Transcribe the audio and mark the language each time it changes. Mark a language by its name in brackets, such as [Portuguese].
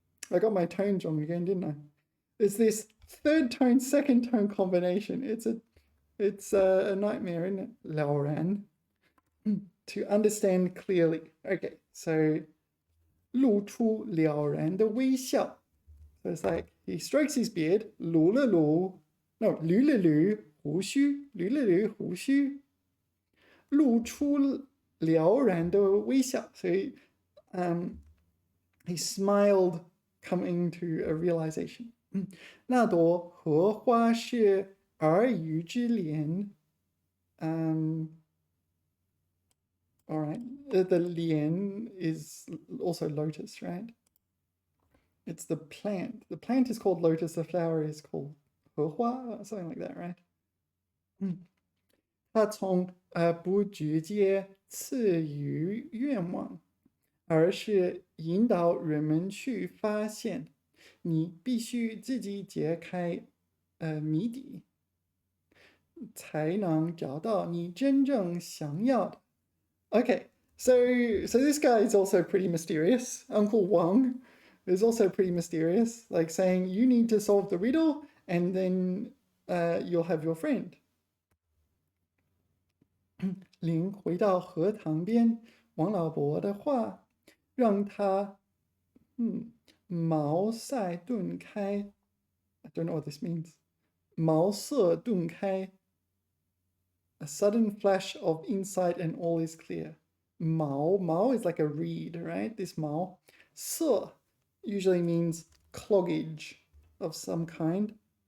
[English] I got my tones wrong again, didn't I? It's this third tone, second tone combination. It's It's a nightmare, isn't it? 了然 to understand clearly. Okay, so [Chinese] 露出了然的微笑. [English] So it's like he strokes his beard, 撸了撸, no, [Chinese] 捋了捋胡须, 捋了捋胡须, 露出了然的微笑. [English] So he smiled, coming to a realization. [Chinese] 那朵荷花是儿语之莲. [English] All right, the lian is also lotus, right? It's the plant. The plant is called lotus. The flower is called 荷花, something like that, right? [Chinese] 他从不直接赐予愿望，而是引导人们去发现，你必须自己解开谜底，才能找到你真正想要的。 [English] Okay, so this guy is also pretty mysterious. Uncle Wang is also pretty mysterious, like saying you need to solve the riddle and then you'll have your friend. [Chinese] 林回到荷塘边，王老伯的话让他茅塞顿开。 [English] I don't know what this means. [Chinese] 茅塞顿开. [English] A sudden flash of insight and all is clear. Mao is like a reed, right? This Mao. Se usually means cloggage of some kind.